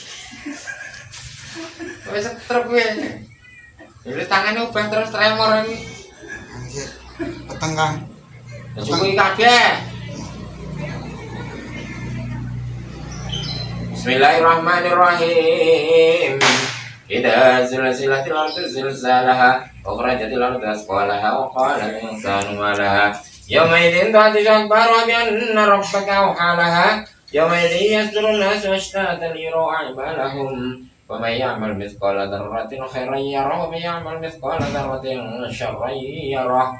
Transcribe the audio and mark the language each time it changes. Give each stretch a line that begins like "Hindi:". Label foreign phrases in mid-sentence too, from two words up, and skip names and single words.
Javanese: Wis setruk kuwi. Jadi tangane ubah terus tremor iki. Anjir. Peteng, Kang. Jupuki kabeh.
Arabic: بسم الله الرحمن الرحيم. إذا زلزلت الأرض زلزالها وأخرجت الأرض أثقالها وقال الإنسان ما لها يومئذ تؤدو أكبر بأن ربك أوحى لها يومئذ يصدر الناس أشتاتا ليروا أعمالهم ومن يعمل مثقال ذرة خيرا يره ومن يعمل مثقال ذرة شرا يره.